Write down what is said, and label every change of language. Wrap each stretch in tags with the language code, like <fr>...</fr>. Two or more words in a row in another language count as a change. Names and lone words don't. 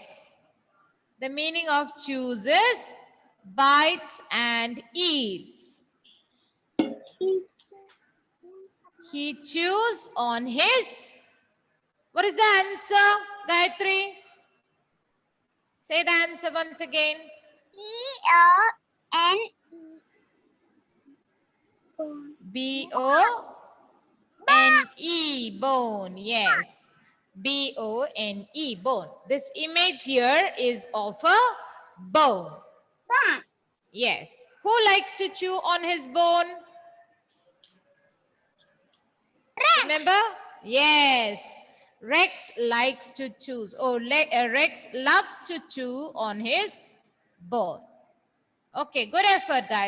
<en>The meaning of chooses, bites and eats. He chews on his. What is the answer, Gayatri? Say the answer once again. B-O-N-E. B-O-N-E, bone. Yes. B-O-N-E, bone. This image here is of a bone. Bone. Yes. Who likes to chew on his bone? Rex. Remember? Yes. Rex likes to chew. Rex loves to chew on his bone. Okay, good effort, Gayatri.</en>